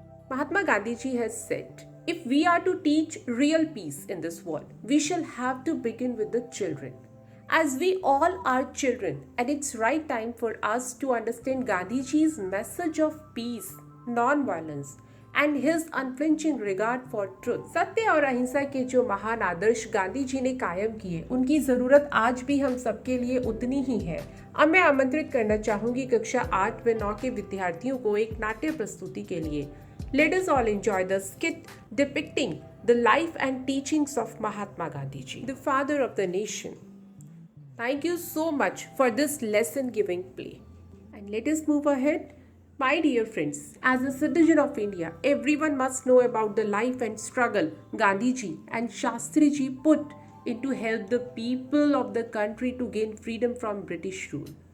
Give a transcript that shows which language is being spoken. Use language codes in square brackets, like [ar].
[en] Mahatma Gandhiji has said, if we are to teach real peace in this world, we shall have to begin with the children. As we all are children, and it's right time for us to understand Gandhiji's message of peace, non-violence, and his unflinching regard for truth. [hi] सत्य और अहिंसा के जो महान आदर्श गांधी जी ने कायम किए, उनकी ज़रूरत आज भी हम सबके लिए उतनी ही है। अब मैं आमंत्रित करना चाहूँगी कक्षा 8 व 9 के विद्यार्थियों को एक नाट्य प्रस्तुति के लिए। [en] Let us all enjoy the skit depicting the life and teachings of Mahatma Gandhiji, the father of the nation. Thank you so much for this lesson giving play. And let us move ahead. My dear friends, as a citizen of India, everyone must know about the life and struggle Gandhiji and Shastriji put in to help the people of the country to gain freedom from British rule.